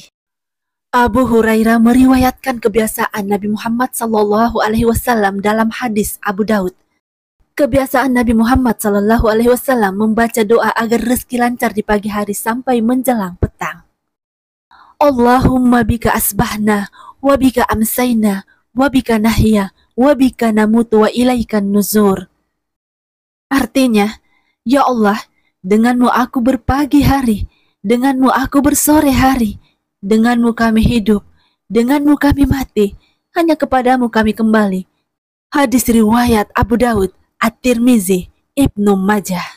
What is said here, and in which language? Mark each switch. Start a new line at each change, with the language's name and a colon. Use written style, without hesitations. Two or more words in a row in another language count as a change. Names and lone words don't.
Indonesian: Abu Hurairah meriwayatkan kebiasaan Nabi Muhammad
Arabic: صلى الله عليه وسلم
Indonesian: dalam hadis Abu Daud. Kebiasaan Nabi Muhammad
Arabic: صلى الله عليه وسلم
Indonesian: membaca doa agar rezeki lancar di pagi hari sampai menjelang petang.
Arabic: اللهم بك أصبحنا، وبك أمسينا، وبك نحيا، وبك نموت وإليك النشور.
Indonesian: Artinya,
Arabic: يا الله,
Indonesian: denganmu aku berpagi hari, denganmu aku bersore hari, denganmu kami hidup, denganmu kami mati, hanya kepadamu kami kembali. Hadis riwayat Abu Daud, At-Tirmizi, Ibnu Majah.